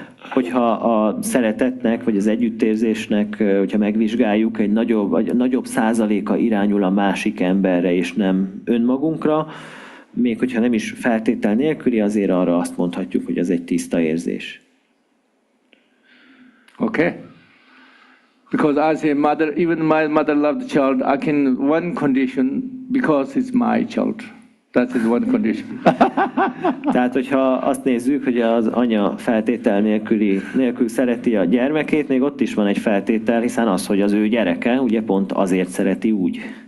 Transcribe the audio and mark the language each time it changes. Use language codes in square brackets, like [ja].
[hu] Hogyha a szeretetnek, vagy az együttérzésnek, hogyha megvizsgáljuk, egy nagyobb százaléka irányul a másik emberre, és nem önmagunkra, még hogyha nem is feltétel nélküli, azért arra azt mondhatjuk, hogy ez egy tiszta érzés. [en] Okay? Because I say, even my mother loved the child, I can, one condition, because it's my child. That is one condition. [hu] Tehát, hogyha azt nézzük, hogy az anya feltétel nélkül szereti a gyermekét, még ott is van egy feltétel, hiszen az, hogy az ő gyereke, ugye pont azért szereti úgy.